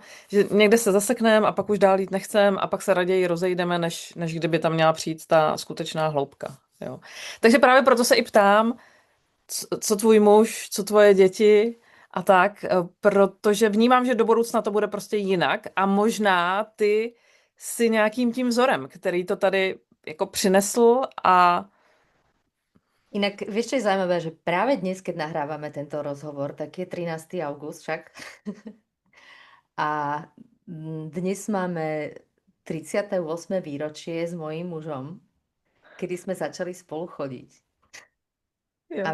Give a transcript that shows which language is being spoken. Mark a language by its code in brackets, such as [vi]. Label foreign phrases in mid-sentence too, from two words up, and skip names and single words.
[cs] Že někde se zasekneme a pak už dál jít nechcem a pak se raději rozejdeme, než kdyby tam měla přijít ta skutečná hloubka. Jo? Takže právě proto se i ptám, co tvůj muž, co tvoje děti a tak, protože vnímám, že do budoucna to bude prostě jinak a možná ty si nějakým tím vzorem, který to tady jako přinesl a [sk] Inak, vieš, čo je zaujímavé, že práve dnes, keď nahrávame tento rozhovor, tak je 13. august však. A dnes máme 38. výročie s mojím mužom. kedy sme začali spolu chodiť a